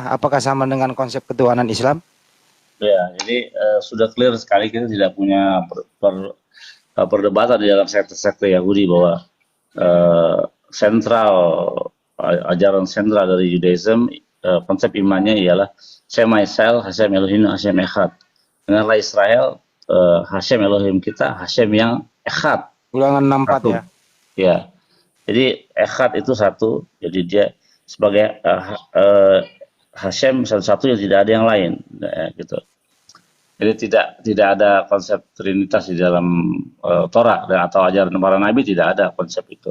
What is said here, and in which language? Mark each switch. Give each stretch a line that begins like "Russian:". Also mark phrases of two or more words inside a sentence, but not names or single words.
Indonesian: Apakah sama dengan konsep ketuhanan Islam? Ya, jadi sudah clear sekali kita tidak punya perdebatan di dalam sekte Yahudi bahwa ajaran sentral dari Judaism, konsep imannya ialah
Hebrew: שמע ישראל, השם אלוהים, השם אחד.
Indonesian: Dengarlah Israel, Hashem Elohim kita, Hashem yang Echad. Ulangan 64 ya. Ya, jadi Echad itu satu, jadi dia sebagai Hashem satu-satu yang tidak ada yang lain, gitu. Jadi tidak ada konsep trinitas di dalam Torah atau ajaran para nabi, tidak ada konsep itu.